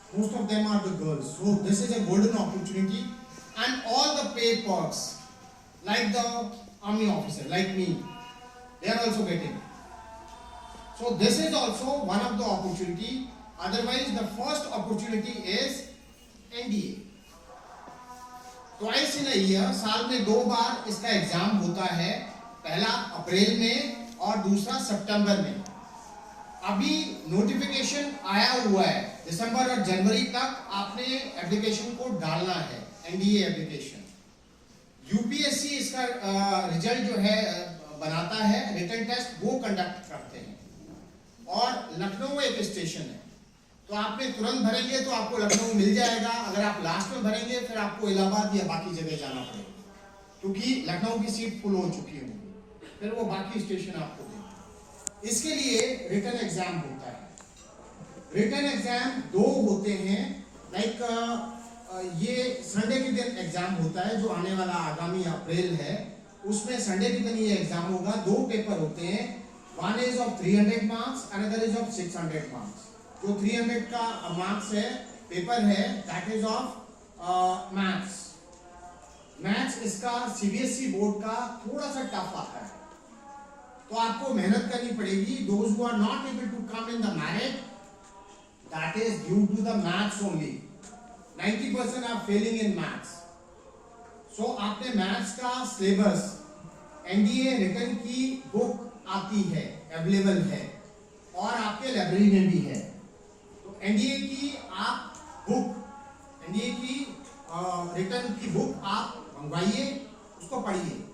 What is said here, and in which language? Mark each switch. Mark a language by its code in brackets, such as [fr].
[en] Most of them are the girls. So this is a golden opportunity, and all the pay perks, like the army officer, like me, they are also getting. So this is also one of the opportunity. Otherwise, the first opportunity is NDA. Twice in a year, [hi] साल में 2 बार इसका exam होता है, पहला अप्रैल में और दूसरा सितंबर में। अभी नोटिफिकेशन आया हुआ है, दिसंबर और जनवरी तक आपने एप्लीकेशन को डालना है, एनडीए एप्लीकेशन। यूपीएससी इसका रिजल्ट जो है बनाता है, रिटन टेस्ट वो कंडक्ट करते हैं। और लखनऊ एक स्टेशन है, तो आपने तुरंत भरेंगे तो आपको लखनऊ मिल जाएगा। अगर आप लास्ट में भरेंगे फिर आपको इलाहाबाद या बाकी जगह जाना पड़ेगा, क्योंकि लखनऊ की सीट फुल हो चुकी होगी, फिर वो बाकी स्टेशन आपको देंगे। इसके लिए रिटन एग्जाम होता है। रिटन एग्जाम 2 होते हैं, लाइक ये संडे के दिन एग्जाम होता है, जो आने वाला आगामी अप्रैल है, उसमें संडे के दिन ये एग्जाम होगा। 2 पेपर होते हैं, [en] one is of 300 marks, another is of 600 marks. [hi] जो 300 का मार्क्स है, पेपर है, [en] that is of maths. [hi] Maths इसका सीबीएसई बोर्ड का थोड़ा सा टफ आता है, तो आपको मेहनत करनी पड़ेगी। [en] Those who are not able to come in the merit, that is due to the maths only. 90% are failing in maths. [hi] सो आपने मैथ्स का सिलेबस एनडीए रिटर्न की बुक आती है, अवेलेबल है और आपके लाइब्रेरी में भी है। तो एनडीए की आप बुक, एनडीए की रिटर्न की बुक आप मंगवाइए, उसको पढ़िए।